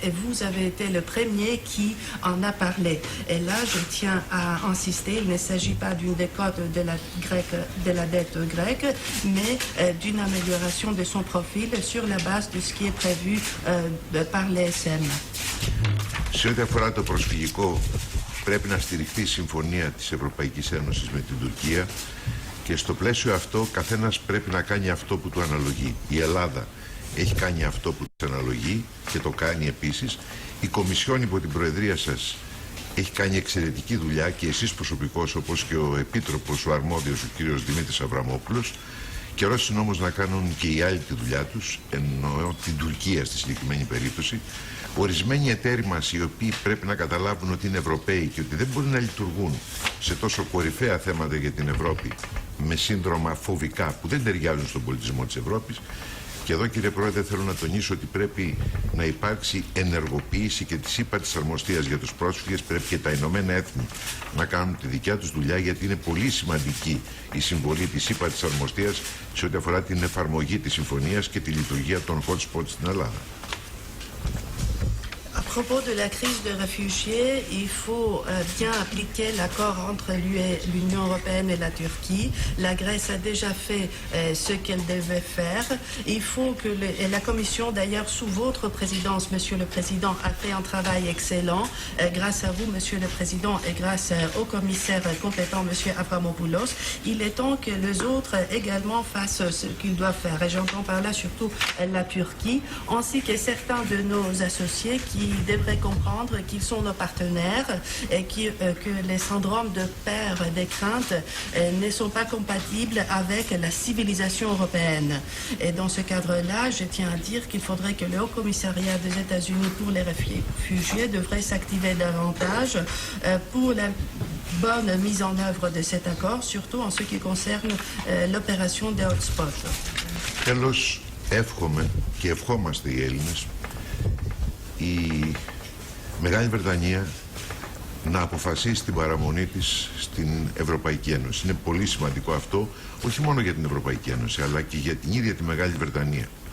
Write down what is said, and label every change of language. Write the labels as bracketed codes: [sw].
[fr] Et vous avez été le premier qui en a parlé. Et là, je tiens à insister, il ne s'agit pas d'une décote de la dette grecque, mais d'une amélioration de son profil sur la base de ce qui est prévu par l'ESM. [el] Σε ό,τι αφορά το προσφυγικό, πρέπει να στηριχθεί η συμφωνία της Ευρωπαϊκής Ένωσης με την Τουρκία, και στο πλαίσιο αυτό καθένας πρέπει να κάνει αυτό που του αναλογεί. Η Ελλάδα έχει κάνει αυτό που της αναλογεί και το κάνει επίσης. Η Κομισιόν υπό την Προεδρία σας έχει κάνει εξαιρετική δουλειά, και εσείς προσωπικώς, όπως και ο Επίτροπος, ο αρμόδιος, ο κύριος Δημήτρης Αβραμόπουλος. Καιρός είναι όμως να κάνουν και οι άλλοι τη δουλειά τους, εννοώ την Τουρκία στη συγκεκριμένη περίπτωση. Ορισμένοι εταίροι μας, οι οποίοι πρέπει να καταλάβουν ότι είναι Ευρωπαίοι και ότι δεν μπορούν να λειτουργούν σε τόσο κορυφαία θέματα για την Ευρώπη, με σύνδρομα φοβικά που δεν ταιριάζουν στον πολιτισμό της Ευρώπης. Και εδώ, κύριε Πρόεδρε, θέλω να τονίσω ότι πρέπει να υπάρξει ενεργοποίηση και της ΥΠΑ της Αρμοστίας για τους πρόσφυγες. Πρέπει και τα Ηνωμένα Έθνη να κάνουν τη δικιά τους δουλειά, γιατί είναι πολύ σημαντική η συμβολή της ΥΠΑ της Αρμοστίας σε ό,τι αφορά την εφαρμογή της συμφωνίας και τη λειτουργία των hot spots στην Ελλάδα. [fr] propos de la crise de réfugiés, il faut bien appliquer l'accord entre l'Union européenne et la Turquie. La Grèce a déjà fait ce qu'elle devait faire. Il faut que et la Commission, d'ailleurs, sous votre présidence, Monsieur le Président, a fait un travail excellent. Grâce à vous, Monsieur le Président, et grâce au commissaire compétent, Monsieur Avramopoulos, il est temps que les autres également fassent ce qu'ils doivent faire. Et j'entends par là surtout la Turquie, ainsi que certains de nos associés qui devraient comprendre qu'ils sont nos partenaires et que les syndromes de peur et des craintes ne sont pas compatibles avec la civilisation européenne. Et dans ce cadre-là, je tiens à dire qu'il faudrait que le Haut Commissariat des États-Unis pour les réfugiés devrait s'activer davantage pour la bonne mise en œuvre de cet accord, surtout en ce qui concerne l'opération des hotspots. [el] Τέλος, εύχομαι και ευχόμαστε οι Έλληνες η Μεγάλη Βρετανία να αποφασίσει την παραμονή της στην Ευρωπαϊκή Ένωση. Είναι πολύ σημαντικό αυτό, όχι μόνο για την Ευρωπαϊκή Ένωση, αλλά και για την ίδια τη Μεγάλη Βρετανία.